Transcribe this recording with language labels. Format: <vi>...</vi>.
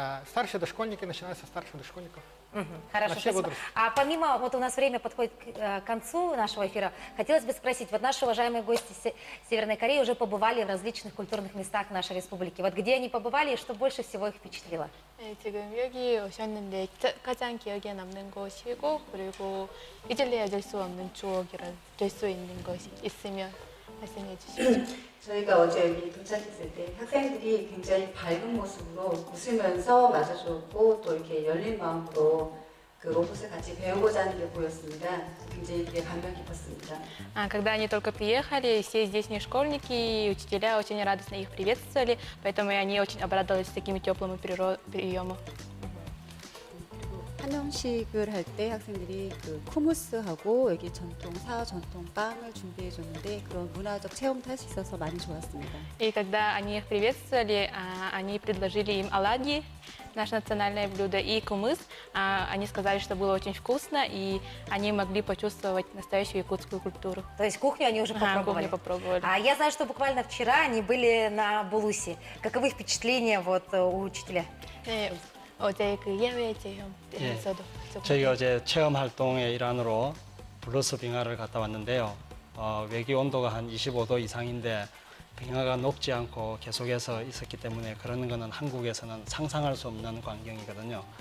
<ru>Старшие дошкольники, начиная со старших дошкольников. Хорошо, На все спасибо. возрасты. А помимо, вот у нас время подходит к концу нашего эфира, хотелось бы спросить, вот наши уважаемые гости Северной Кореи уже побывали в различных культурных местах нашей республики. Вот где они побывали и что больше всего их впечатлило?</ru> <ko>네, 지금 여기 오셨는데 가장 기억에 남는 곳이고 그리고 잊을래야 될 수 없는 추억이라 될 수 있는 것이 있으면 말씀해 주시죠. 저희가 어제 여기 도착했을 때 학생들이 굉장히 밝은 모습으로 웃으면서 맞아주었고 또 이렇게 열린 마음으로 그 로봇을 같이 배우고자 하는 게 보였습니다. 굉장히 그게 감명 깊었습니다.</ko> <ru>Когда они только приехали, все здешние школьники и учителя очень радостно их приветствовали, поэтому и они очень обрадовались такими теплыми приемами.</ru> <ko>한영식을 할 때 학생들이 그 쿠무스하고 여기 사와 전통 빵을 준비해 줬는데 그런 문화적 체험도 할 수 있어서 많이 좋았습니다.</ko> <ru>И когда они их приветствовали, они предложили им оладьи, наше национальное блюдо, и кумыс. Они сказали, что было очень вкусно, и они могли почувствовать настоящую якутскую культуру. То есть кухню они уже попробовали? Кухню попробовали. А я знаю, что буквально вчера они были на Булусе. Каковы впечатления вот у учителя?</ru> <ko>네, 어제 그 예외 체험에서도 저희가 어제 체험 활동의 일환으로 블루스 빙하를 갔다 왔는데요. 외기 온도가 한 25도 이상인데 빙하가 녹지 않고 계속해서 있었기 때문에 그런 거는 한국에서는 상상할 수 없는 광경이거든요.</ko>